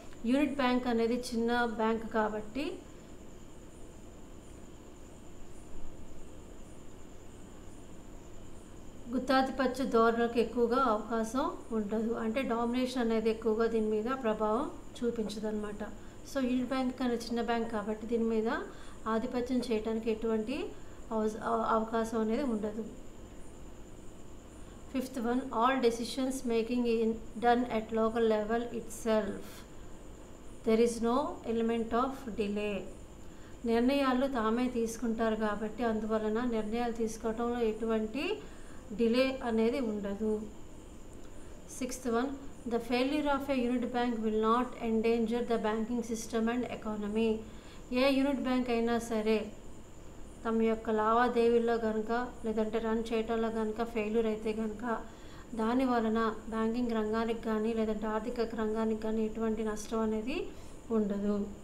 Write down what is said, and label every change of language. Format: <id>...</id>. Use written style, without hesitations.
<te>Unit bank అనేది చిన్న bank కాబట్టి గుత్తాధిపత్య ధోరణులకు ఎక్కువగా అవకాశం ఉండదు. అంటే డామినేషన్ అనేది ఎక్కువగా దీని మీద ప్రభావం చూపించదు అనమాట. సో యూనిట్ బ్యాంక్ అనేది చిన్న బ్యాంక్ కాబట్టి దీని మీద ఆధిపత్యం చేయడానికి ఎటువంటి అవకాశం అనేది ఉండదు.</te> <en>Fifth one, all decisions making is done at local level itself. There is no element of delay.</en> <te>నిర్ణయాలు తామే తీసుకుంటారు కాబట్టి అందువలన నిర్ణయాలు తీసుకోవడంలో ఎటువంటి డిలే అనేది ఉండదు.</te> <en>Sixth one, the failure of a unit bank will not endanger the banking system and economy.</en> <te>ఏ unit bank అయినా సరే తమ యొక్క లావాదేవీల్లో కనుక లేదంటే రన్ చేయటంలో కనుక ఫెయిల్యూర్ అయితే కనుక దాని వలన బ్యాంకింగ్ రంగానికి కానీ లేదంటే ఆర్థిక రంగానికి కానీ ఎటువంటి నష్టం అనేది ఉండదు.</te>